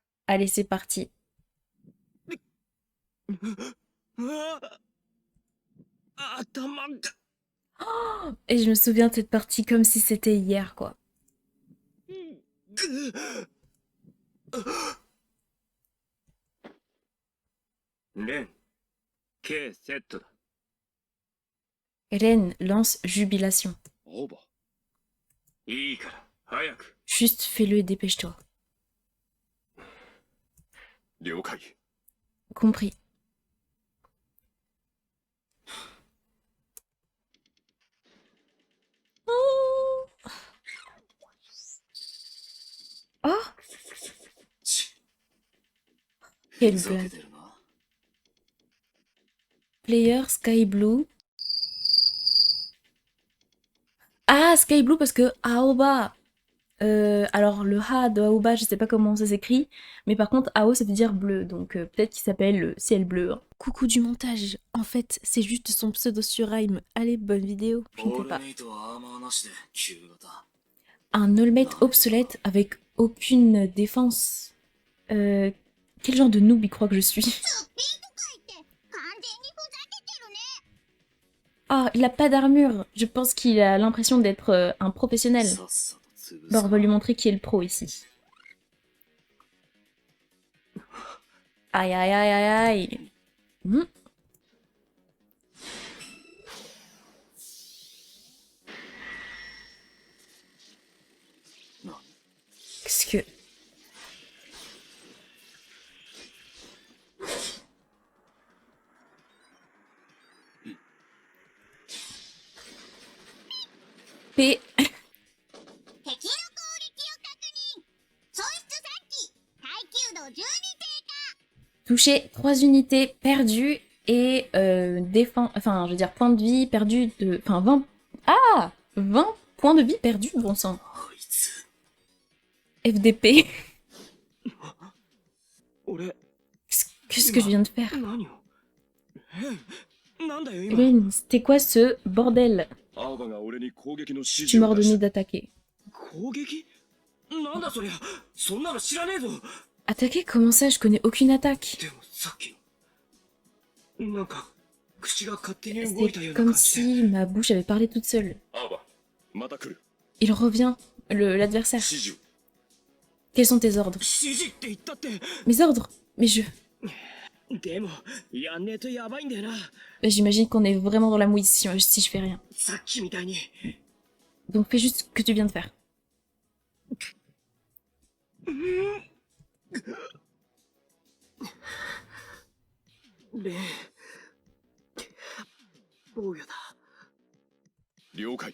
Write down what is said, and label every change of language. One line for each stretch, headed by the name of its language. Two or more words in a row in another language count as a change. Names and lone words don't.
French: Allez, c'est parti.
Japanese: 頭が
French: Et je me souviens de cette partie comme si c'était hier, quoi.
Japanese: レン K セットだ
French: Ren lance jubilation.
Japanese: オーバーいいから早く
French: Juste fais-le et dépêche-toi.
Japanese: 了解
French: Compris. Oh,
Japanese: ち
French: quelle
Japanese: ふざけ
French: blague.
Japanese: てるな
English: Player Sky Blue.
French: Ah, Sky Blue parce que Aoba. Alors le Ha de Aoba, je sais pas comment ça s'écrit, mais par contre Ao ça veut dire bleu, donc peut-être qu'il s'appelle ciel bleu. Hein. Coucou du montage, en fait c'est juste son pseudo sur Rhyme. Allez, bonne vidéo, je ne sais pas.
Japanese: メイトはアーマーなしで旧型
French: Un all-mate obsolète avec aucune défense. Quel genre de noob il croit que je suis? Ah, il a pas d'armure. Je pense qu'il a l'impression d'être un professionnel.
Japanese: さっさと潰
French: Bon,
Japanese: す
French: on va lui montrer qui est le pro ici. Aïe aïe aïe aïe aïe. Hmm. Qu'est-ce que... P...
Japanese: 敵の攻撃を確認損失3機耐久度12低
French: Toucher 3 unités perdues et défense... Enfin, je veux dire, point de vie perdu de... Enfin, 20... Ah 20 points de vie perdus, bon sang.
Japanese: あいつ
French: FDP.
Japanese: 俺
French: Qu'est-ce que je viens de faire?
Japanese: 何をなんだよ今
French: Ren, c'était quoi ce bordel?
Japanese: 青葉が俺に攻撃の指
French: Tu
Japanese: 示
French: m'as
Japanese: を出
French: ordonné
Japanese: した
French: d'attaquer.
Japanese: 攻撃なんだそりゃそんなの知らねえぞ
French: Attaquer? Comment ça? Je connais aucune attaque.
Japanese: でもさっきのなんか口が勝手に動いたよう
French: C'est
Japanese: な
French: comme
Japanese: 感じで
French: si ma bouche avait parlé toute seule.
Japanese: 青葉また来る
French: Il revient, l'adversaire.
Japanese: 指示を
French: Quels sont tes ordres?
Japanese: 指示って言ったって
French: Mes ordres? Mais je...
Japanese: でもやんねえとやばいんだよな
French: J'imagine qu'on est vraiment dans la mouise si je fais rien.
Japanese: さっきみたいに
French: Donc fais juste ce que tu viens de faire.
Japanese: レン防御だ了解